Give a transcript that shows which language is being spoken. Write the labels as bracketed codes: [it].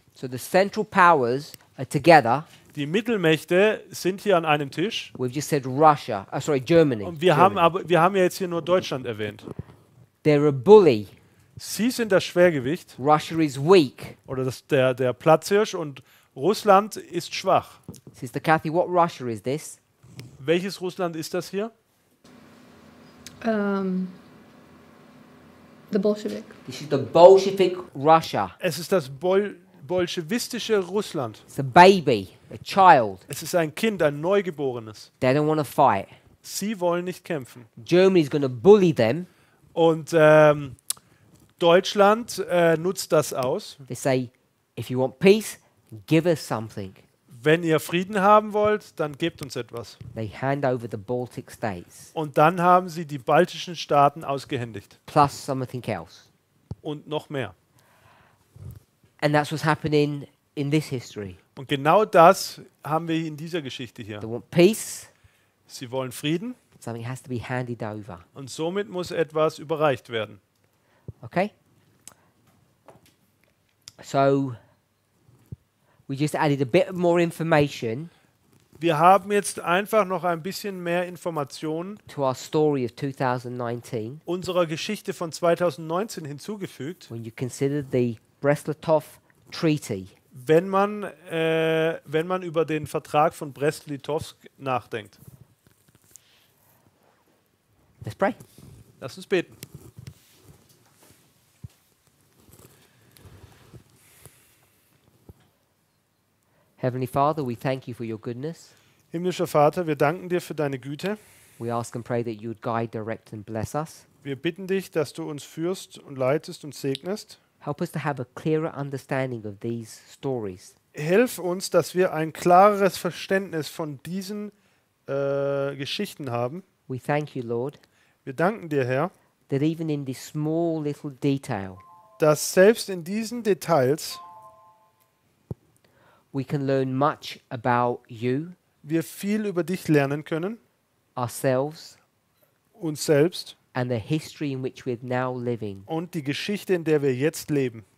[en] So the Central Powers are together. [de] Die Mittelmächte sind hier an einem Tisch. [en] We've just said Russia. Germany. [de] Und wir haben ja jetzt hier nur Deutschland erwähnt. [en] They're a bully. [de] Sie sind das Schwergewicht [en] Russia is weak. [de] oder der Platzhirsch und Russland ist schwach. [en] Sister Kathy, what Russia is this? [de] Welches Russland ist das hier? [en] The Bolshevik. This is the Bolshevik Russia. [de] Es ist das bolschewistische Russland. [en] It's a baby, a child. [de] Es ist ein Kind, ein Neugeborenes. [en] They don't want to fight. [de] Sie wollen nicht kämpfen. [en] Germany's going to bully them. [de] Und Deutschland nutzt das aus. [en] They say, if you want peace, give us something. [de] Wenn ihr Frieden haben wollt, dann gebt uns etwas. [en] They hand over the Baltic states, [de] Und dann haben sie die baltischen Staaten ausgehändigt. [en] plus something else. [de] Und noch mehr. [en] And that's what's happening in this history. [de] Und genau das haben wir in dieser Geschichte hier. [en] They want peace, [de] Sie wollen Frieden [en] something has to be handed over. [de] und somit muss etwas überreicht werden. [en] Okay? So, we just added a bit more information [de] Wir haben jetzt einfach noch ein bisschen mehr Informationen [en] to our story of 2019 [de] unserer Geschichte von 2019 hinzugefügt, [en] when you consider the Brest-Litovsk Treaty. [de] wenn man über den Vertrag von Brest-Litovsk nachdenkt. [en] Let's pray. [de] Lass uns beten. [en] Heavenly Father, we thank you for your goodness. [de] Himmlischer Vater, wir danken dir für deine Güte. [en] We ask and pray that you would guide, direct, and bless us. [de] Wir bitten dich, dass du uns führst und leitest und segnest. [en] Help us to have a clearer understanding of these stories. [de] Hilf uns, dass wir ein klareres Verständnis von diesen Geschichten haben. [en] We thank you, Lord, [de] Wir danken dir, Herr, [en] that even in this small little detail, [de] dass selbst in diesen Details [en] we can learn much about you, [de] wir viel über dich lernen können, [en] ourselves, [de] uns selbst [en] and the history in which we're now living. [de] und die Geschichte, in der wir jetzt leben.